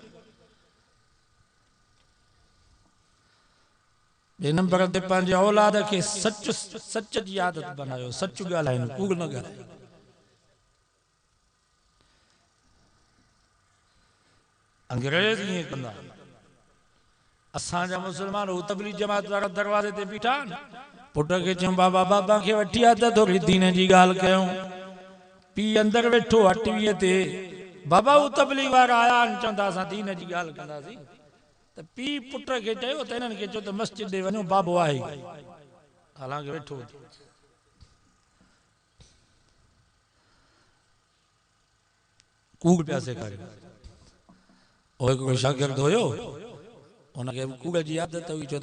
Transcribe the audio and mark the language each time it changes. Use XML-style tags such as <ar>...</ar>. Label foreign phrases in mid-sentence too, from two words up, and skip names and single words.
<sd>ॿिए नंबर ते पंहिंजे औलाद खे सच जी आदत बनायो, सच ॻाल्हाइनि, कूड़ न ॻाल्हायो। अंग्रेज ये कंदा असां जा मुसलमान उ तबलीग जमात वारा दरवाजे ते बीठा पुट के चऊं बाबा बाबा के वठी आ त थोड़ी दीन जी गाल कयूं पी अंदर वेठो हटवीअ ते बाबा उ तबलीग वारा आया चवंदा असां दीन जी गाल कंदासीं त पी पुट के चयो त इन्हनि खे चयो त मस्जिद ॾे वञो बाबो आहे हालांकि वेठो कूड़ पिया सेखारे ओ हिकिड़ो शागिर्द हुयो उनखे कूड़ जी आदत हुई छो त</sd>